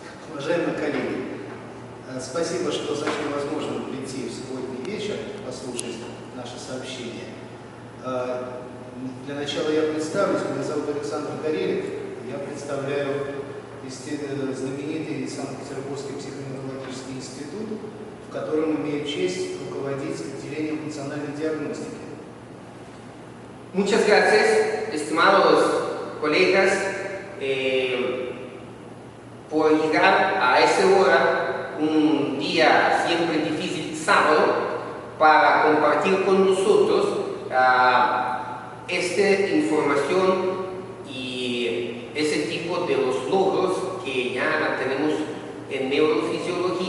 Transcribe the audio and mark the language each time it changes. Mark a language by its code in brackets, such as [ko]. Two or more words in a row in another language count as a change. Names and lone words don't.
[ru] Уважаемые коллеги, спасибо, что сочли возможным прийти в субботний вечер, послушать наше сообщение. Для начала я представлюсь. Меня зовут Александр Горелик. Я представляю знаменитый Санкт-Петербургский психоневрологический институт, в котором имею честь руководить отделением функциональной диагностики. [es] Muchas gracias, estimados colegas, por llegar a esa hora, un día siempre difícil, sábado, para compartir con nosotros esta información y ese tipo de los logros que ya tenemos en neurofisiología.